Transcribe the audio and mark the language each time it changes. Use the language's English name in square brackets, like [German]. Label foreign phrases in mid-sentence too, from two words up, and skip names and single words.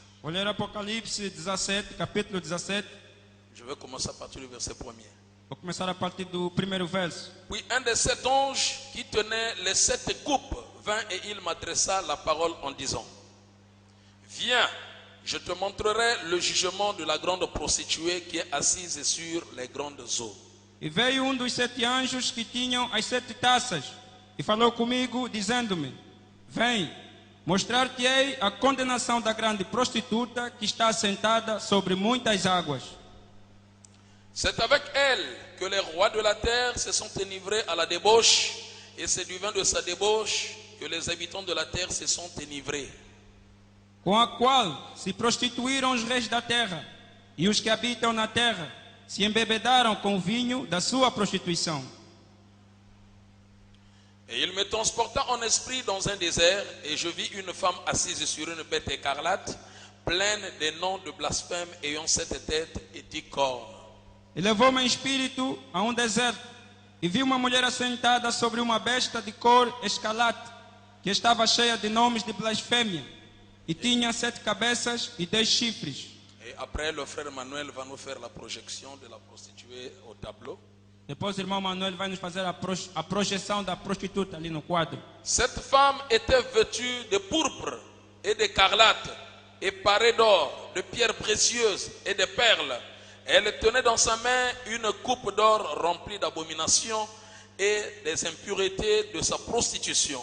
[Portuguese] Vou ler Apocalipse 17, capítulo 17. [French] Je vais commencer à partir du verset 1er. [Portuguese] Vou começar a partir do primeiro verso. [French] Puis un des 7 anges qui tenait les 7 coupes vint et il m'adressa la parole en disant: Viens, je te montrerai le jugement de la grande prostituée qui est assise sur les grandes eaux. [Portuguese] E veio dos 7 anjos que tinham as 7 taças e falou comigo, dizendo-me: Vem, mostrar-te-ei a condenação da grande prostituta que está assentada sobre muitas águas. [French] C'est avec elle que les rois de la terre se sont enivrés à la débauche, et c'est du vin de sa débauche que les habitants de la terre se sont enivrés. [Portuguese] Com a qual se prostituíram os reis da terra, e os que habitam na terra se embebedaram com o vinho da sua prostituição. [French] Et il me transporta en esprit dans un désert, et je vis une femme assise sur une bête écarlate, pleine des noms de blasphème, ayant 7 têtes et 10 cornes. [Portuguese] E levou-me em espírito a deserto, e vi uma mulher assentada sobre uma besta de cor escarlate, que estava cheia de nomes de blasfêmia, e tinha 7 cabeças e 10 chifres. [French] Et après, le frère Manuel va nous faire la projection de la prostituée au tableau. [Portuguese] Depois o irmão Manuel vai nos fazer a projeção da prostituta ali no quadro. [French] Cette femme était vêtue de pourpre et d'écarlate, et parée d'or, de pierres précieuses et de perles. Elle tenait dans sa main une coupe d'or remplie d'abominations et des impuretés de sa prostitution.